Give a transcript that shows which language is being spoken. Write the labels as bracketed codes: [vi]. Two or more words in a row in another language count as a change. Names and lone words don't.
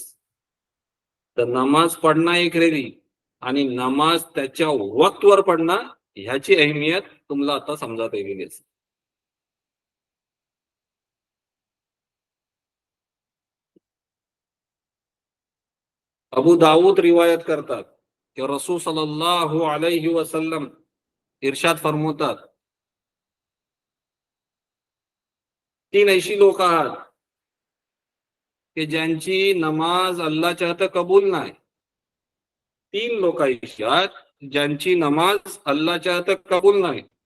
[mr] तर नमाज पडणं एक रेली आणि नमाज त्याच्या वक्तवर पडणं ह्याची अहमियत तुम्हाला आता समजत येईल. अबू दाऊद रिवायत करतात की रसूल [ar] صلى الله عليه وسلم [mr] इर्शाद फरमवतात, 3 अशी लोक आहात की ज्यांची नमाज अल्लाहच्या हात कबूल नाही. 3 लोक अशी आहेत ज्यांची नमाज अल्लाच्या हातात कबूल नाही.